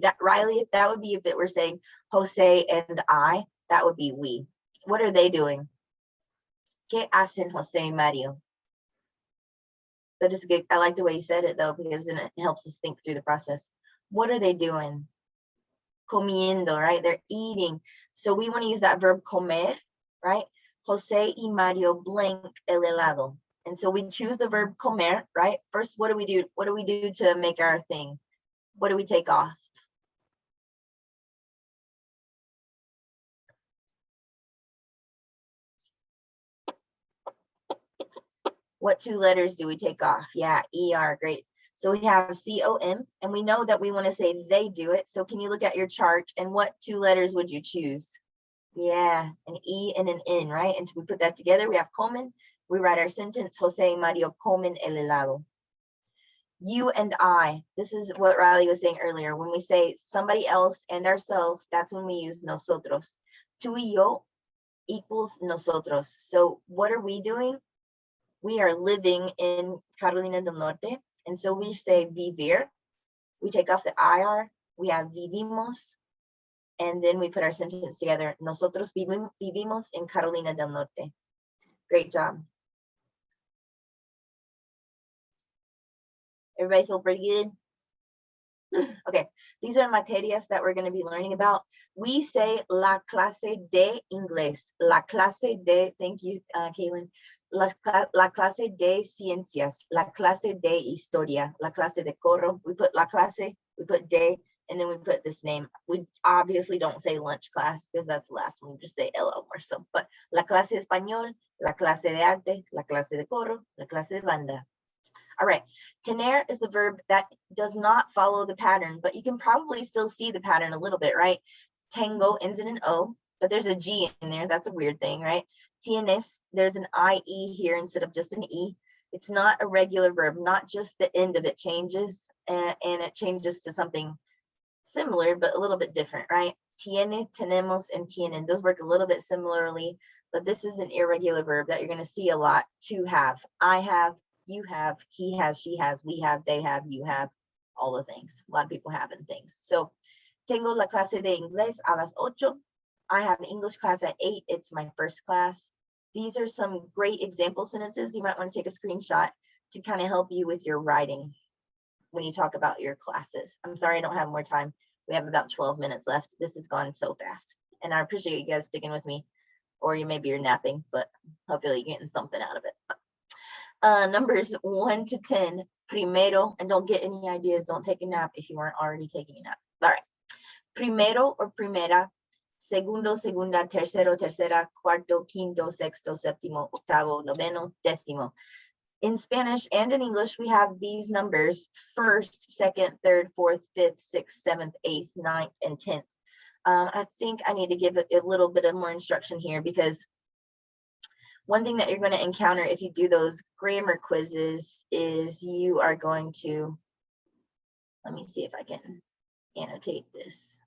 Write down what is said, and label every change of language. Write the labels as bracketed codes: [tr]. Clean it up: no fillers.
[en] That Riley, if that would be if it were saying Jose and I, that would be we. What are they doing? [es] ¿Qué hacen Jose y Mario? [en] That is good. I like the way you said it though, because then it helps us think through the process. What are they doing? [es] Comiendo, [en] right? They're eating. So we want to use that verb comer, right? [es] Jose y Mario [en] blank [es] el helado. [en] And so we choose the verb comer, right? First, what do we do? What do we do to make our thing? What do we take off? What two letters do we take off? Yeah, ER, great. So we have COM, and we know that we want to say they do it. So can you look at your chart, and what two letters would you choose? Yeah, an E and an N, right? And so we put that together, we have comen. We write our sentence, [es] Jose y Mario comen el helado. [en] You and I, this is what Riley was saying earlier. When we say somebody else and ourselves, that's when we use nosotros. [es] Tú y yo [en] equals nosotros. So what are we doing? We are living in Carolina del Norte. And so we say vivir. We take off the IR. We have vivimos. And then we put our sentence together. [es] Nosotros vivimos en Carolina del Norte. [en] Great job. Everybody feel pretty good? Okay, these are materias that we're going to be learning about. We say [es] la clase de inglés. La clase de, [en] thank you, [es] Kaylin. La clase de ciencias. La clase de historia. La clase de coro. [en] We put la clase, we put de, and then we put this name. We obviously don't say lunch class because that's the last one. We just say LO or so. But [es] la clase de español, la clase de arte, la clase de coro, la clase de banda. [en] All right, tener is the verb that does not follow the pattern, but you can probably still see the pattern a little bit, right? Tengo ends in an O, but there's a G in there. That's a weird thing, right? Tienes, there's an IE here instead of just an E. It's not a regular verb, not just the end of it changes, and it changes to something similar, but a little bit different, right? Tiene, tenemos, and tienen. Those work a little bit similarly, but this is an irregular verb that you're going to see a lot. To have, I have, you have, he has, she has, we have, they have, you have, all the things. A lot of people have and things. [es] So, tengo la clase de inglés a las 8. [en] I have English class at 8. It's my first class. These are some great example sentences. You might want to take a screenshot to kind of help you with your writing when you talk about your classes. I'm sorry I don't have more time. We have about 12 minutes left. This has gone so fast. And I appreciate you guys sticking with me. Or maybe you're napping, but hopefully you're getting something out of it. Numbers 1 to 10, primero, and don't get any ideas. Don't take a nap if you weren't already taking a nap. All right. Primero or primera [es] segundo, segunda, tercero, tercera, cuarto, quinto, sexto, séptimo, octavo, noveno, décimo. [en] In Spanish and in English, we have these numbers: first, second, third, fourth, fifth, sixth, seventh, eighth, ninth, and 10th. I think I need to give a little bit of more instruction here, because one thing that you're going to encounter if you do those grammar quizzes is you are going to, let me see if I can annotate this.